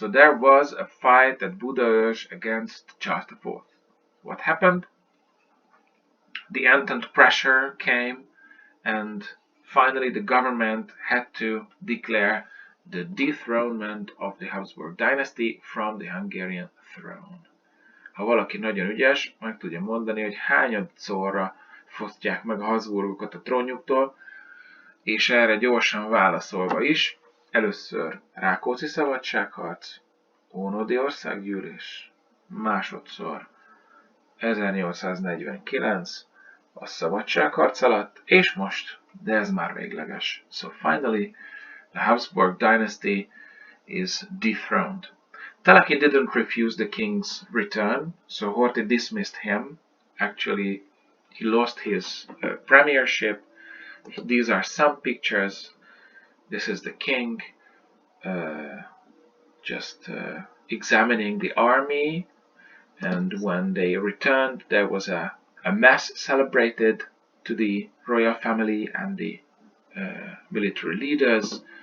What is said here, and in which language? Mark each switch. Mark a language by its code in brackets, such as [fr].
[en] So there was a fight at Budaörs against Charles IV. What happened? The Entente pressure came, and finally the government had to declare the dethronement of the Habsburg dynasty from the Hungarian throne. [hu] Ha valaki nagyon ügyes, meg tudja mondani, hogy hányadszorra fosztják meg a Habsburgokat a trónjuktól, és erre gyorsan válaszolva is, először Rákóczi szabadságharc, Ónodi országgyűlés, másodszor 1849 a szabadságharc alatt, és most, de ez már végleges. [en] So finally, the Habsburg dynasty is dethroned. Teleki didn't refuse the king's return, so Horthy dismissed him. Actually, he lost his premiership. These are some pictures. This is the king just examining the army, and when they returned, there was a mass celebrated to the royal family and the military leaders.